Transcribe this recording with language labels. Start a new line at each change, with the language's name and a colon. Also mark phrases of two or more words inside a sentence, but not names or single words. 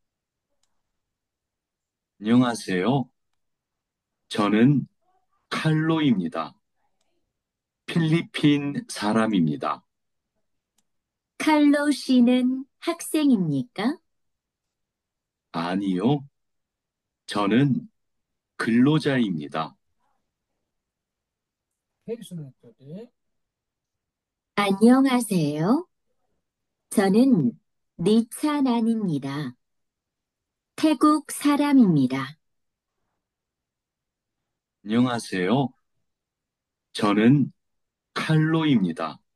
Korean: 안녕하세요. 저는 칼로입니다. 필리핀 사람입니다. 칼로 씨는 학생입니까? 아니요. 저는 근로자입니다.
Nepali: फेरि सुन्नु एकचोटि।
Korean: 안녕하세요. 저는 리차난입니다. 태국 사람입니다. 안녕하세요. 저는 칼로입니다.